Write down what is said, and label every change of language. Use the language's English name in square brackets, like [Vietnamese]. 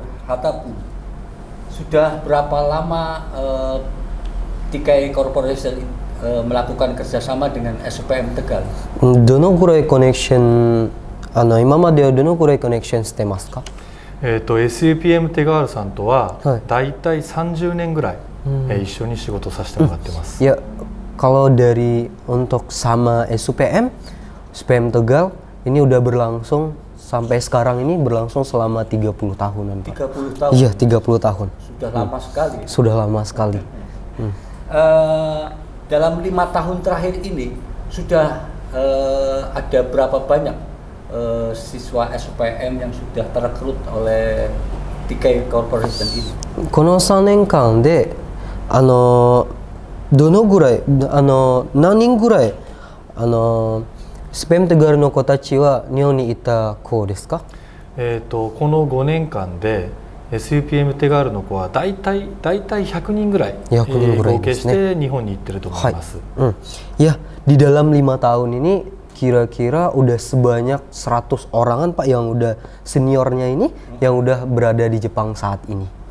[Indonesian] Hatabu, sudah berapa lama Tikai Corporation melakukan kerjasama dengan SUPM Tegal? [Japanese] どのくらいコネクション、今まではどのくらいコネクションしてますか？SUPM テガールさんとはだいたい30年ぐらい、一緒に仕事させてもらってます。 [Indonesian] Ya, kalau dari untuk sama SUPM Tegal ini udah berlangsung sampai sekarang ini berlangsung selama 30 tahunan, Pak. 30 tahun? Iya, 30 tahun. Sudah lama sekali. Sudah lama sekali. Dalam 5 tahun terakhir ini sudah ada berapa banyak siswa SUPM yang sudah terekrut oleh Tikai Corporation ini? [Japanese] この3年間でどのぐらい何人ぐらいSUPM Tegalの子たちは日本にいた子ですか？この5年間でSUPM テガールの子はだいたい100人ぐらい合計して日本に行ってると思います。 [Indonesian] Ya, di dalam 5 tahun ini kira-kira udah sebanyak 100 orangan Pak yang udah seniornya ini yang udah berada di Jepang saat ini.